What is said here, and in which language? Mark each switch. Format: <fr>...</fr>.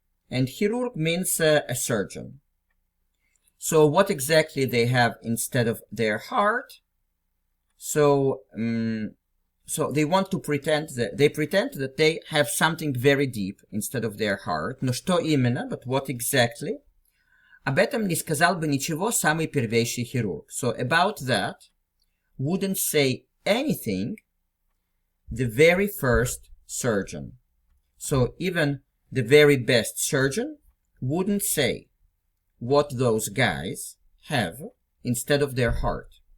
<en>And chirurg means a surgeon. So what exactly they have instead of their heart? So they want to pretend that they have something very deep instead of their heart.</en> <ru>Но что именно,</ru> <en>but what exactly?</en> <ru>Об этом не сказал бы ничего самый первейший хирург.</ru> <en>So about that wouldn't say anything the very first surgeon. So even the very best surgeon wouldn't say what those guys have instead of their heart.</en>